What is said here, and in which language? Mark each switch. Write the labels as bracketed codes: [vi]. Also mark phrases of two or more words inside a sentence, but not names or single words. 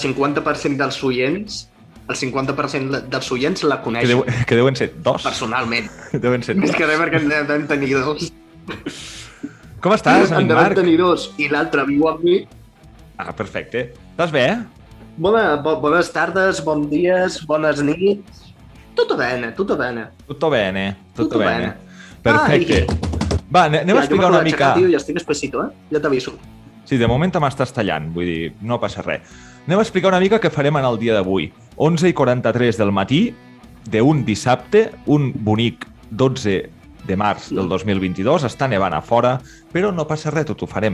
[ca] 50% dels oients, el 50% dels oients la Que, coneixen que deuen ser dos. personalment. Deuen ser Més dos. que res perquè en devem tenir dos. Com estàs, En amic devem Marc? tenir dos i l'altre viu amb mi. Ah, perfecte. Estàs bé? Bones tardes, bons dies, bones nits. [it] Tutto bene, tutto bene. Tutto bene, tutto Tutto bene. bene. [ca] Perfecte. Va, anem a explicar una mica... Tio, ja estic espessito, Ja t'aviso. Sí, de moment m'estàs tallant, vull dir, no passa res. Anem a explicar una mica què farem en el dia d'avui. 11:43 del matí d'un dissabte, un bonic 12 de març del 2022, està nevant a fora, però no passa res, tot ho farem.